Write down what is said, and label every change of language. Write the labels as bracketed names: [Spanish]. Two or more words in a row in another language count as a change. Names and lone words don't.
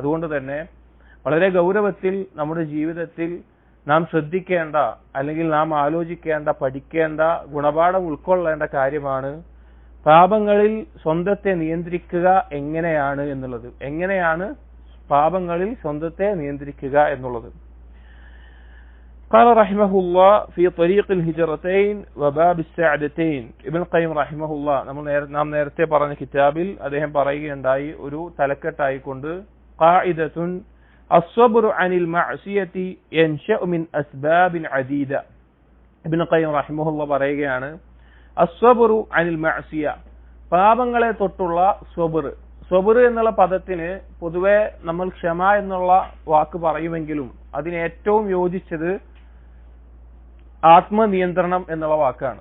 [Malayalam] അതുകൊണ്ട് തന്നെ വളരെ ഗൗരവത്തിൽ നമ്മുടെ ജീവിതത്തിൽ നാം ശ്രദ്ധിക്കേണ്ട അല്ലെങ്കിൽ നാം ആലോചിക്കേണ്ട, പഠിക്കേണ്ട, ഗുണപാഠം ഉൾക്കൊള്ളേണ്ട കാര്യമാണ് പാപങ്ങളിൽ സ്വന്തത്തെ നിയന്ത്രിക്കുക എങ്ങനെയാണ് എന്നുള്ളത്. എങ്ങനെയാണ് പാപങ്ങളിൽ സ്വന്തത്തെ നിയന്ത്രിക്കുക എന്നുള്ളത്. [Arabic] قال رحمه الله في طريق الهجرتين وباب السعدتين. [Malayalam] ഇബ്നു ഖയ്യിം റഹിമഹുല്ലാ നാം നേരത്തെ പറഞ്ഞ കിതാബിൽ അദ്ദേഹം പറയുകയുണ്ടായി, ഒരു തലക്കെട്ടായിക്കൊണ്ട് ഖാഇദത്തുൻ [Arabic] الصبر عن المعصية ينشأ من أسباب عديدة. [Malayalam] ഇബ്നു ഖയ്യിം റഹിമഹുല്ലാ പറയുകയാണ്, [Arabic] الصبر عن المعصية, [Malayalam] പാപങ്ങളെ തൊട്ടുള്ള സ്വബർ. സ്വബർ എന്നുള്ള പദത്തിന് പൊതുവെ നമ്മൾ ക്ഷമ എന്നുള്ള വാക്ക് പറയുമെങ്കിലും അതിന് ഏറ്റവും യോജിച്ചത് ആത്മനിയന്ത്രണം എന്നുള്ള വാക്കാണ്.